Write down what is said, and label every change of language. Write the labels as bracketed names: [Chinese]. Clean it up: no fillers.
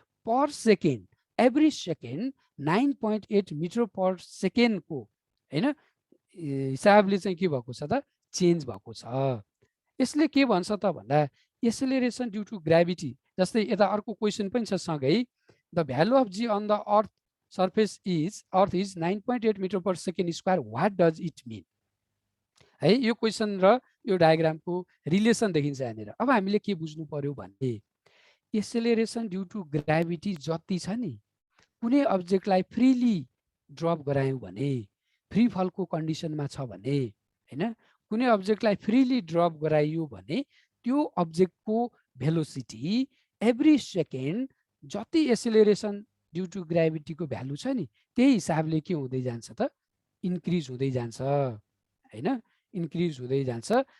[Nepali] Per second, every second 9.8 metre पर सेकेन्डको हैन हिसाबले चाहिँ के भएको छ त चेन्ज भएको छ। यसले के भन्छ त भन्दा एक्सेलरेसन ड्यू टु ग्राभिटी। जस्तै यता अर्को क्वेसन पनि छ सँगै, [English] The value of G on the earth surface is earth is 9.8 meter per second square, what does it mean? [Nepali] है यो क्वेशन र यो डायग्रामको रिलेसन देखिन्छ यहाँनिर। अब हामीले के बुझ्नु पर्यो भने एक्सेलरेसन ड्यू टु ग्राभिटी जति छ नि, कुनै अब्जेक्टलाई फ्रीली ड्रप गरायौँ भने, फ्री फलको कन्डिसनमा छ भने हैन, कुनै अब्जेक्टलाई फ्रीली ड्रप गराइयो भने त्यो अब्जेक्टको भेलोसिटी एभ्री सेकेन्ड जति एक्सेलरेसन ड्यू टु ग्राभिटीको भ्यालु छ नि त्यही हिसाबले के हुँदै जान्छ त, इन्क्रिज हुँदै जान्छ हैन, इन्क्रिज हुँदै जान्छ।